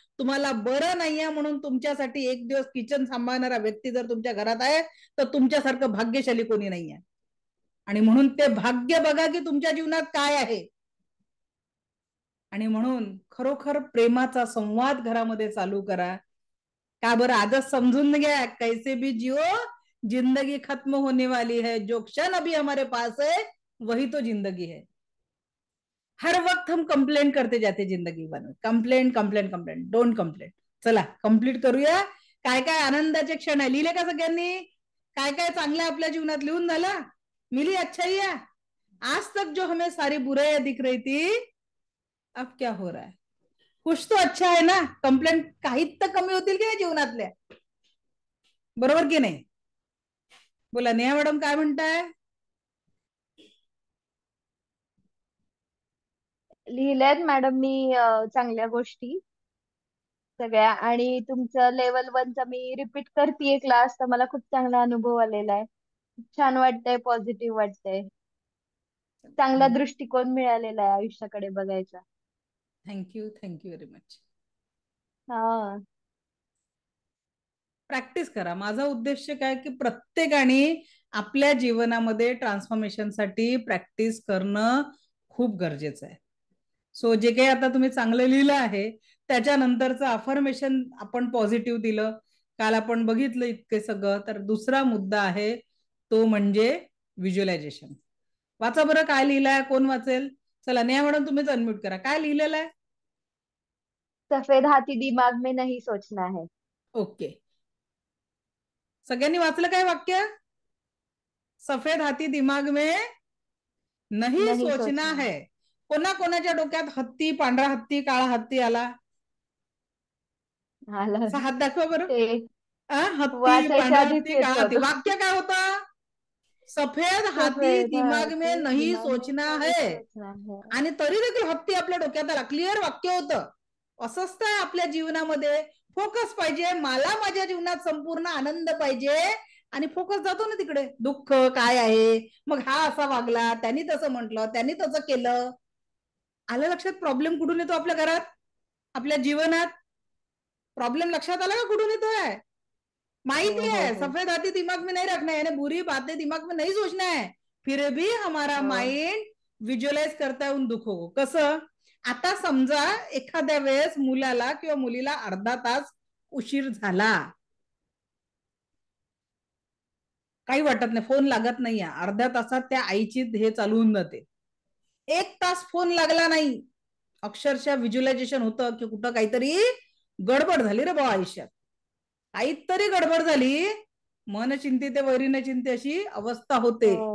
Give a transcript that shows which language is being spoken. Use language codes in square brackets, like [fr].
[mr] तुम्हाला बरं नाहीये म्हणून तुमच्यासाठी 1 दिवस किचन सांभाळणारा व्यक्ती जर तुमच्या घरात आहे तर तुमच्यासारखं भाग्यशाली कोणी नाहीये. आणि म्हणून ते भाग्य बघा की तुमच्या जीवनात काय आहे. आणि म्हणून खरोखर प्रेमाचा संवाद घरामध्ये चालू करा. का बरं, आजच समजून घ्या, [hi] कैसे भी जियो जिंदगी खत्म होने वाली है, जो क्षण अभी हमारे पास है वही तो जिंदगी है. हर वक्त हम कंप्लेंट करते जाते जिंदगी बन, complaint complaint complaint, [en] Don't complaint. [mr] चला कंप्लीट करूया. काय काय आनंदाचे क्षण आहे लिहिले का सगळ्यांनी? काय काय चांगलं आपल्या जीवनात लिहून झाला? [hi] मिली अच्छाई है. आज तक जो हमें सारी बुराइयां दिख रही थी अब क्या हो रहा है? कुछ तो अच्छा है ना. [mr] कंप्लेंट काहीच तर कमी होतील की नाही जीवनातल्या, बरोबर की नाही? बोला नेहा मॅडम काय म्हणताय? लिहिल्यात मॅडम मी चांगल्या गोष्टी सगळ्या. आणि तुमचं लेवल 1चा मी रिपीट करतेय क्लास, तर मला खूप चांगला अनुभव आलेला आहे. छान वाटतंय, पॉझिटिव्ह वाटतंय, चांगला दृष्टिकोन मिळालेला आहे आयुष्याकडे बघायचा. [en] Thank you, thank you very much. हा, [mr] प्रॅक्टिस करा. माझा उद्देश काय की प्रत्येकाने आपल्या जीवनामध्ये ट्रान्सफॉर्मेशनसाठी प्रॅक्टिस करणं खूप गरजेचं आहे. सो जे काही आता तुम्ही चांगलं लिहिलं आहे त्याच्यानंतरचं अफर्मेशन आपण पॉझिटिव्ह दिलं, काल आपण बघितलं इतके सगळं. तर दुसरा मुद्दा आहे तो म्हणजे व्हिज्युअलायझेशन. वाचा बरं काय लिहिलंय, कोण वाचेल? चला नेहा मॅडम तुम्हीच अनम्यूट करा. काय लिहिलेलं आहे? [hi] सफेद हाथी दिमाग में नहीं सोचना है. [mr] ओके, सगळ्यांनी वाचलं काय वाक्य? [hi] सफेद हाथी दिमाग में नहीं सोचना है. [mr] कोणा कोणाच्या डोक्यात हत्ती, पांढरा हत्ती, काळा हत्ती आला? हात दाखवा बरं. हत्ती, पांढरा हत्ती, काळा हत्ती. वाक्य काय होता? [hi] सफेद हाथी दिमाग में नहीं सोचना है. [mr] आणि तरी देखील हत्ती आपल्या डोक्यात आला. क्लिअर वाक्य होतं. असंच तर आपल्या जीवनामध्ये फोकस पाहिजे. मला माझ्या जीवनात संपूर्ण आनंद पाहिजे आणि फोकस जातो ना तिकडे, दुःख काय आहे, मग हा असा वागला, त्यांनी तसं म्हटलं, त्यांनी तसं केलं. आलं लक्षात प्रॉब्लेम कुठून येतो आपल्या घरात, आपल्या जीवनात? प्रॉब्लेम लक्षात आला का कुठून येतोय? [hi] माहिती है, सफेद हाथी दिमाग में नहीं रखना है, यानी बुरी बातें दिमाग में नहीं सोचना है, फिर भी हमारा माइंड विज्युअलाइज करता है उन दुखों को. [mr] कसं? आता समजा एखाद्या वेळेस मुलाला किंवा मुलीला अर्धा तास उशीर झाला, काही वाटत नाही, फोन लागत नाहीये, अर्ध्या तासात त्या आईची हे चालू होऊन जाते. 1 तास फोन लागला नाही, अक्षरशः व्हिज्युअलायझेशन होतं की कुठं काहीतरी गडबड झाली रे बाबा आयुष्यात, काहीतरी गडबड झाली, मन चिंतिते वैरीने चिंते अशी अवस्था होते.